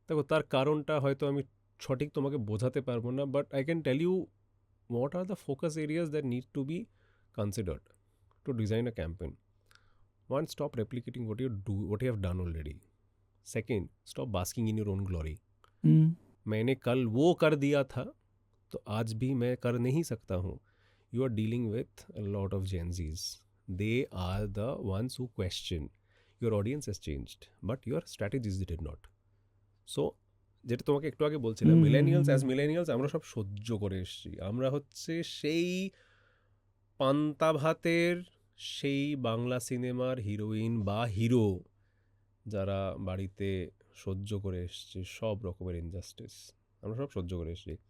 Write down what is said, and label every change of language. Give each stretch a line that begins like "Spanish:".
Bangla: তার কারণটা হয়তো আমি সঠিক তোমাকে বোঝাতে পারবো না,
English: But I can tell you what are the focus areas that need to be considered to design a campaign. One, stop replicating what you have done already. Second, stop basking in your own glory.
Hindi: मैंने कल वो कर दिया था तो आज भी मैं कर नहीं सकता हूँ.
English: You are dealing with a lot of Gen Zs. They are the ones who question. Your audience has changed, but your strategies did not.
Bangla: So যেটা তোমাকে একটু আগে বলছিলাম, মিলেনিয়ালস আমরা সব সহ্য করে এসেছি। আমরা হচ্ছে সেই পান্তা ভাতের, সেই বাংলা সিনেমার হিরোইন বা হিরো যারা বাড়িতে সহ্য করে এসছে সব রকমের ইনজাস্টিস, আমরা সব সহ্য করে এসেছি।